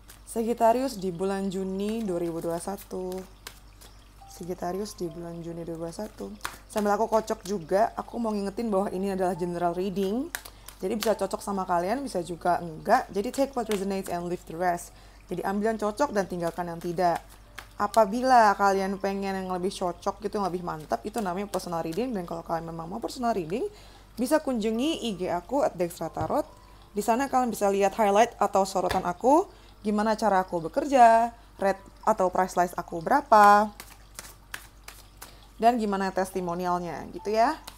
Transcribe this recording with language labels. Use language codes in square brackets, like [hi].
[id] Sagittarius di bulan Juni 2021. Sagittarius di bulan Juni 2021. Sambil aku kocok juga, aku mau ngingetin bahwa ini adalah general reading. Jadi bisa cocok sama kalian, bisa juga enggak. Jadi [en] take what resonates and leave the rest. [id] Jadi ambil yang cocok dan tinggalkan yang tidak. Apabila kalian pengen yang lebih cocok gitu, yang lebih mantap, itu namanya personal reading. Dan kalau kalian memang mau personal reading, bisa kunjungi IG aku @dextratarot. Di sana kalian bisa lihat highlight atau sorotan aku, gimana cara aku bekerja, rate atau price list aku berapa, dan gimana testimonialnya gitu ya.